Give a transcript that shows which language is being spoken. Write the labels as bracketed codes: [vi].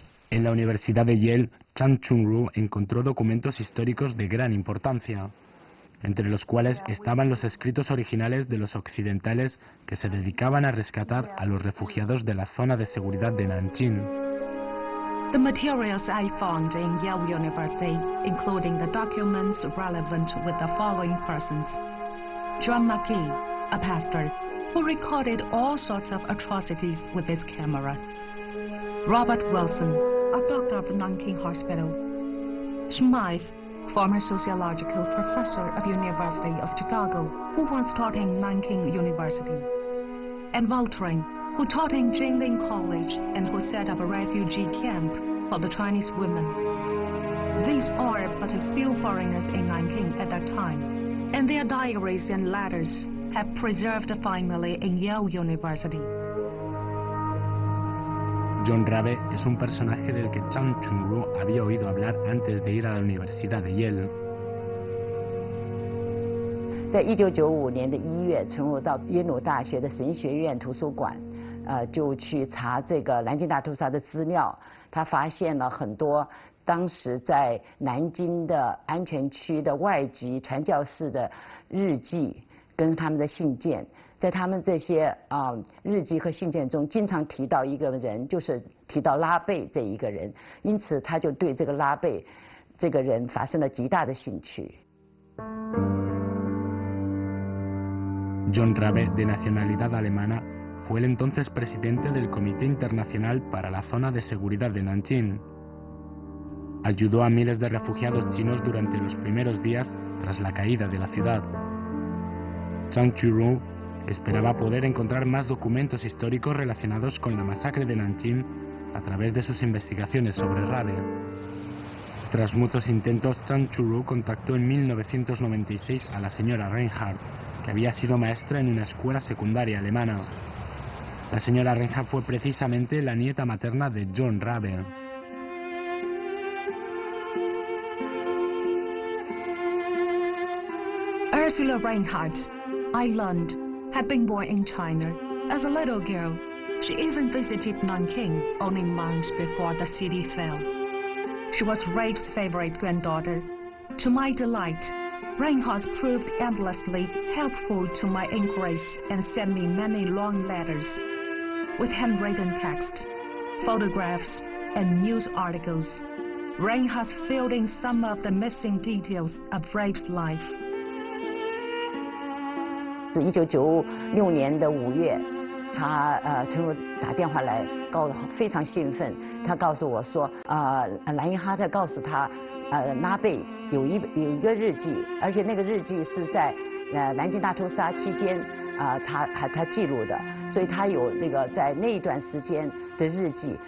[es] En la Universidad de Yale, Chan Chunru encontró documentos históricos de gran importancia, entre los cuales estaban los escritos originales de los occidentales que se dedicaban a rescatar a los refugiados de la zona de seguridad de Nanjing. [en] The materials I found in Yale University, including the documents relevant with the following persons: John McGee, a pastor who recorded all sorts of atrocities with his camera; Robert Wilson, a doctor of Nanking Hospital; Smythe, former sociological professor of University of Chicago, who once taught in Nanking University; and Voltring, who taught in Jingling College and who set up a refugee camp for the Chinese women. These are but a few foreigners in Nanking at that time, and their diaries and letters have preserved finally in Yale University. [es] John Rabe es un personaje del que Chan Chunru había oído hablar antes de ir a la Universidad de Yale. [zh] 在1995年的1月，陈如到耶鲁大学的神学院图书馆，就去查这个南京大屠杀的资料。他发现了很多当时在南京的安全区的外籍传教士的日记跟他们的信件。在他们这些日记和信件中，经常提到一个人，就是提到拉贝这一个人，因此他就对这个拉贝这个人发生了极大的兴趣。 [es] John Rabe, de nacionalidad alemana, fue el entonces presidente del Comité Internacional para la Zona de Seguridad de Nanjing. Ayudó a miles de refugiados chinos durante los primeros días tras la caída de la ciudad. Chan Chunru esperaba poder encontrar más documentos históricos relacionados con la masacre de Nanjing a través de sus investigaciones sobre Rabe. Tras muchos intentos, Chan Chunru contactó en 1996 a la señora Reinhardt, que había sido maestra en una escuela secundaria alemana. La señora Reinhardt fue precisamente la nieta materna de John Rabe. [en] Ursula Reinhardt, I learned, had been born in China. As a little girl, she even visited Nanking only months before the city fell. She was Rabe's favorite granddaughter. To my delight, Reinhardt proved endlessly helpful to my inquiries and sent me many long letters with handwritten text, photographs, and news articles. Reinhardt filled in some of the missing details of Rabe's life. [zh] 1996年的5月，陈如打电话来，非常兴奋。他告诉我说，莱因哈特告诉他，拉贝有一个日记，而且那个日记是在南京大屠杀期间他记录的，所以他有那个在那一段时间的日记。